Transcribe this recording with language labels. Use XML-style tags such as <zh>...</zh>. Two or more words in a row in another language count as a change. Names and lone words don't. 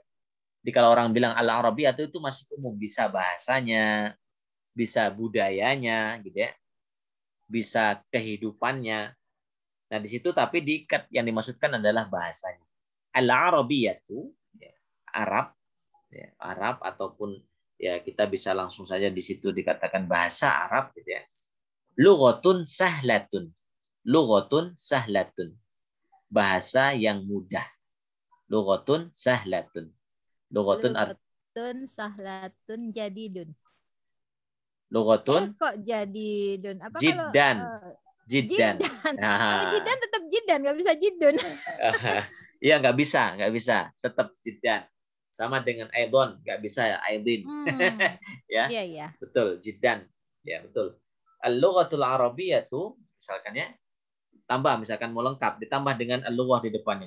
<id>Jadi kalau orang bilang al-arabiyatu itu masih umum, bisa bahasanya, bisa budayanya gitu ya. Bisa kehidupannya. Nah, di situ tapi diikat, yang dimaksudkan adalah bahasanya. Al-arabiyatu ya, Arab ya, Arab ataupun ya kita bisa langsung saja di situ dikatakan bahasa Arab gitu ya.</id> <ar>لغة سهلة. لغة سهلة.</ar> <id>Bahasa yang mudah.</id> <ar>لغة سهلة. لغة سهلة جديد. لغة</ar> <id>kok jadidun? Apa jiddan. Kalau Jiddan. Kalau jiddan tetap jiddan, nggak bisa jiddun. Iya, nggak bisa. Tetap jiddan. Sama dengan aidon, nggak bisa ya, aidin. Ya, iya. Betul, jiddan. Ya, betul.</id> <ar>اللغة العربية,</ar> <id>misalkan ya, misalkan mau lengkap, ditambah dengan al-lughah di depannya.</id>